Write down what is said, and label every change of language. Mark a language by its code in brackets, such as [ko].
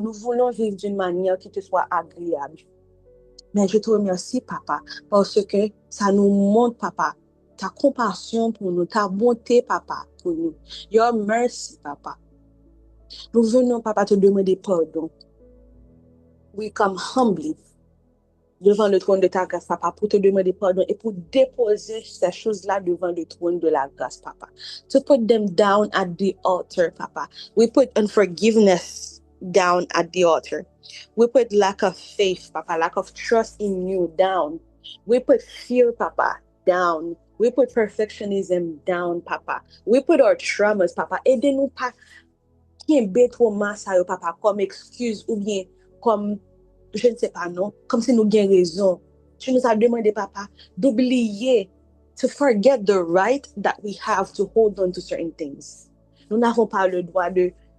[fr] Nous voulons vivre d'une manière qui te soit agréable. Mais je te remercie, papa, parce que ça nous montre, papa, ta compassion pour nous, ta bonté, papa, pour nous. [en] Your mercy, [fr] papa. Nous venons, papa, te demander pardon. [en] We come humbly [fr] devant le trône de ta grâce, papa, pour te demander pardon et pour déposer ces choses-là devant le trône de la grâce, papa. [en] To put them down at the altar, papa. We put unforgiveness down at the altar. We put lack of faith, papa, lack of trust in you down. We put fear, papa, down. We put perfectionism down, papa. We put our traumas, papa. [fr] Aidez-nous pas qui est trop masse, papa, comme excuse ou bien comme je ne sais pas, non, comme si nous avions raison. Tu nous as demandé, papa, d'oublier, [en] to forget the right that we have to hold on to certain things. [fr] Nous n'avons pas le droit de